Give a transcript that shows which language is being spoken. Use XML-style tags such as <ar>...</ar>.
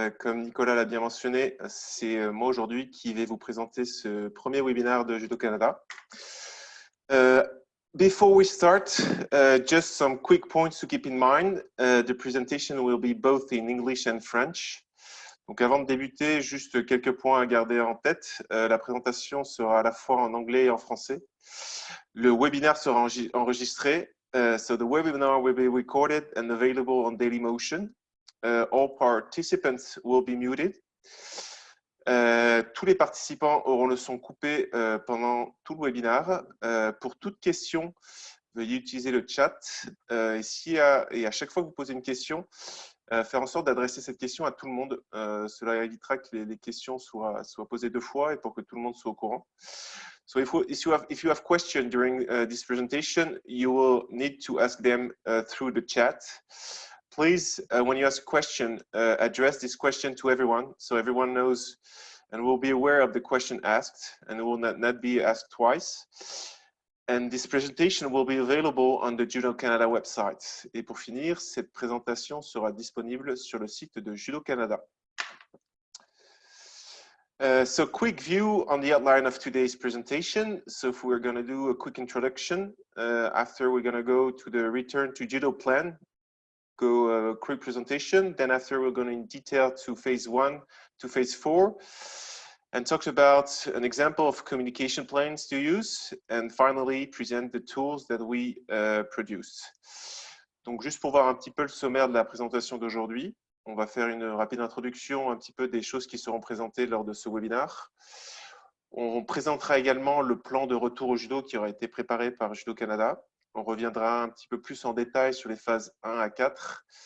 <fr>Comme Nicolas l'a bien mentionné, c'est moi aujourd'hui qui vais vous présenter ce premier webinaire de Judo Canada.</fr> <en>Before we start, just some quick points to keep in mind. The presentation will be both in English and French.</en> <fr>Donc avant de débuter, juste quelques points à garder en tête. La présentation sera à la fois en anglais et en français. Le webinaire sera enregistré.</fr> <en>So the webinar will be recorded and available on Dailymotion. All participants will be muted.</en> <fr>Tous les participants auront le son coupé pendant tout le webinaire. Pour toute question, veuillez utiliser le chat. Et à chaque fois que vous posez une question, faire en sorte d'adresser cette question à tout le monde. Cela évitera que les questions soient posées deux fois et pour que tout le monde soit au courant.</fr> <en>So if you have questions during this presentation, you will need to ask them through the chat. Please, when you ask a question, address this question to everyone so everyone knows and will be aware of the question asked and it will not be asked twice. And this presentation will be available on the Judo Canada website.</en> <fr>Et pour finir, cette présentation sera disponible sur le site de Judo Canada.</fr> <en>So quick view on the outline of today's presentation. So if we're going to do a quick introduction, after we're going to go to the return to judo plan, go quick presentation. Then after we're going in detail to phase 1 to phase 4 and talk about an example of communication plans to use. And finally, present the tools that we produce.</en> <fr>Donc juste pour voir un petit peu le sommaire de la présentation d'aujourd'hui. On va faire une rapide introduction un petit peu des choses qui seront présentées lors de ce webinaire. On présentera également le plan de retour au judo qui aura été préparé par Judo Canada. On reviendra un petit peu plus en détail sur les phases 1 à 4.</fr>